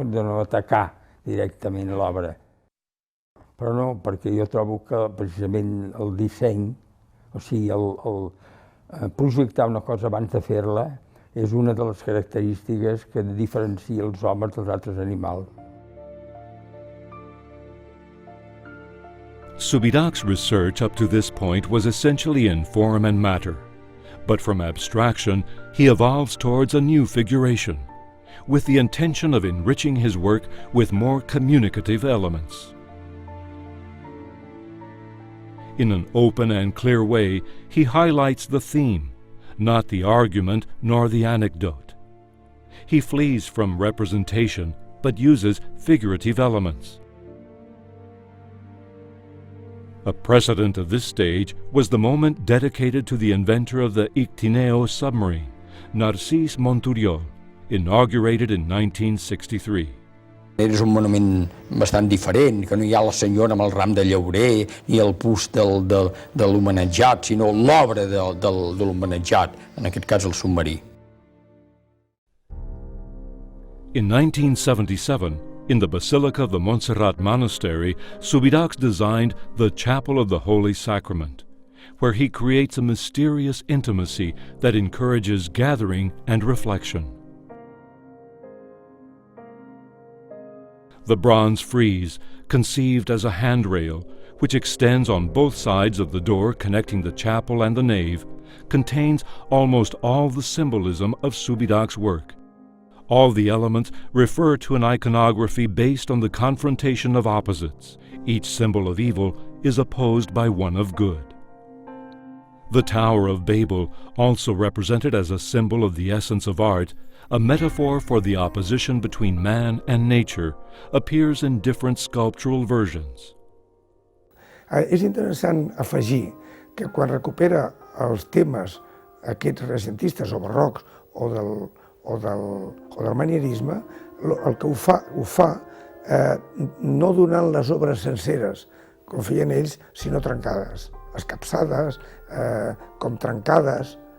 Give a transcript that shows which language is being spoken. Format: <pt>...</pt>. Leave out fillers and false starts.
<ca>De no atacar directament l'obra. Però no, perquè jo trobo que precisament el disseny, o sigui, projectar una cosa abans de fer-la és una de les característiques que diferencia els homes dels altres animals.</ca> <en>Subirachs' research up to this point was essentially in form and matter, but from abstraction he evolves towards a new figuration, with the intention of enriching his work with more communicative elements. In an open and clear way, he highlights the theme, not the argument nor the anecdote. He flees from representation, but uses figurative elements. A precedent of this stage was the moment dedicated to the inventor of the Ictineo submarine, Narcís Monturiol, inaugurated in 1963.</en> <ca>És un monument bastant diferent, que no hi ha la senyora amb el ram de llaurer ni el bust de l'homenatjat, sinó l'obra de l'homenatjat, en aquest cas el submarí.</ca> <en>In 1977, in the Basilica of the Montserrat Monastery, Subirachs designed the Chapel of the Holy Sacrament, where he creates a mysterious intimacy that encourages gathering and reflection. The bronze frieze, conceived as a handrail, which extends on both sides of the door connecting the chapel and the nave, contains almost all the symbolism of Subirachs' work. All the elements refer to an iconography based on the confrontation of opposites. Each symbol of evil is opposed by one of good. The Tower of Babel, also represented as a symbol of the essence of art, a metaphor for the opposition between man and nature, appears in different sculptural versions.</en> <ca>És interessant afegir que quan recupera els temes aquests recentistes o barrocs o del manierisme, el que ho fa no donant les obres senceres, com feien ells, sinó trencades, escapçades, com trencades.</ca>